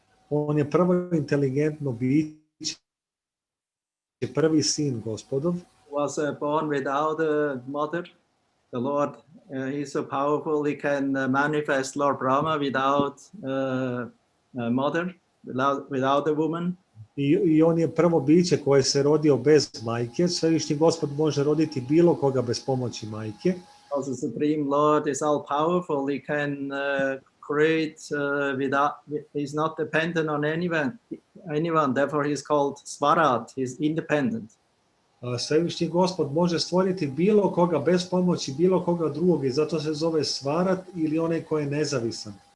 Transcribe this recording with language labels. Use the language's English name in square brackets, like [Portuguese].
[Serbian] On je prvo inteligentno biće, prvi sin Gospodov. [English] Was born without a mother. The Lord, he's so powerful, he can manifest Lord Brahma without a mother, without a woman. [Serbian] I on je prvo biće koje se rodio bez majke. Svevišnji Gospod može roditi bilo koga bez pomoći majke. [English] Also Supreme Lord is all powerful. He can create without. He's not dependent on anyone. Therefore, he's called Svarat. He's independent. [Serbian] Svevišnji Gospod može stvoriti bilo koga bez pomoći bilo koga drugog i zato se zove Svarat ili onaj ko je nezavisan.